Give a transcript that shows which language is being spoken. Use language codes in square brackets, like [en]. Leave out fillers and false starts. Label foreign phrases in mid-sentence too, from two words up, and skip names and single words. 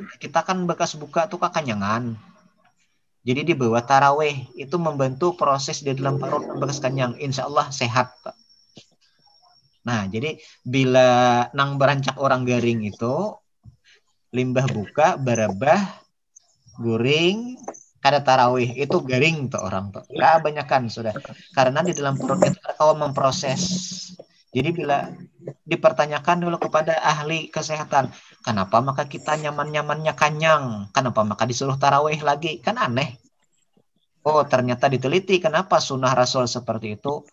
[id] Kita kan bekas buka tuh kekenyangan. Jadi di bawah tarawih itu membantu proses di dalam perut bekas kenyang. [ar] إن شاء الله [id] sehat. [bjn] Nah, jadi bila nang berancak orang garing itu limbah buka, barabah, guring, kada tarawih itu garing tuh orang tuh. [id] Kebanyakan sudah. Karena di dalam perut itu kau memproses. Jadi bila dipertanyakan dulu kepada ahli kesehatan, kenapa maka kita nyaman-nyamannya kanyang? Kenapa maka disuruh tarawih lagi? Kan aneh. Oh, ternyata diteliti kenapa sunnah Rasul seperti itu.